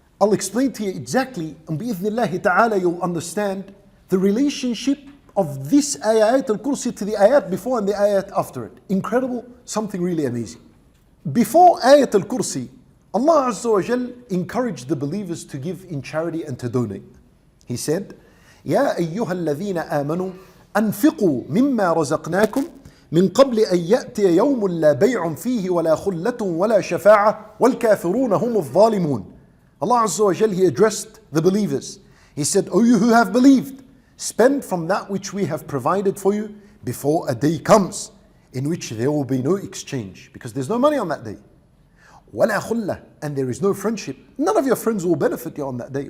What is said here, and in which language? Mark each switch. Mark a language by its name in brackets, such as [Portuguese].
[English] I'll explain to you exactly, and bi'idhnillahi ta'ala you'll understand the relationship of this Ayatul Kursi to the ayat before and the ayat after it. Incredible, something really amazing. Before Ayatul Kursi, Allah Azza wa Jal encouraged the believers to give in charity and to donate. He said, [Arabic] يا أيها الذين آمنوا أنفقوا مما رزقناكم من قبل أن يأتي يوم لا بيع فيه ولا خلة ولا شفاعة والكافرون هم الظالمون. [English] Allah Azza wa Jal, He addressed the believers. He said, O you who have believed, spend from that which we have provided for you before a day comes in which there will be no exchange, because there's no money on that day. [Arabic] وَلَا خُلَّةٍ, [English] and there is no friendship. None of your friends will benefit you on that day.